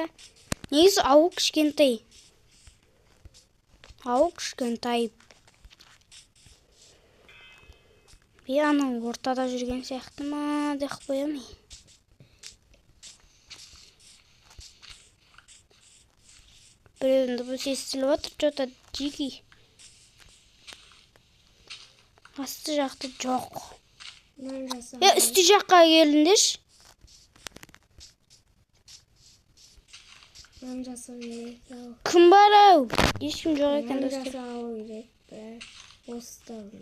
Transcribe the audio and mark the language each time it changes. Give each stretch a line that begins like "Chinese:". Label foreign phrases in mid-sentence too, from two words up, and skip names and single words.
Kazakh: Негізі ауыл кішкентай. Ауыл кішкентай. Анау ортада жүрген сияқты ма деп қоямын. Біреудің дыбысы естіліп отыр,
Russian: что-то дикий.
Kazakh: Асты жақты жоқ. Үсті жаққа келіндеш. Кім бар ау? Ешкім жоқ екен достар.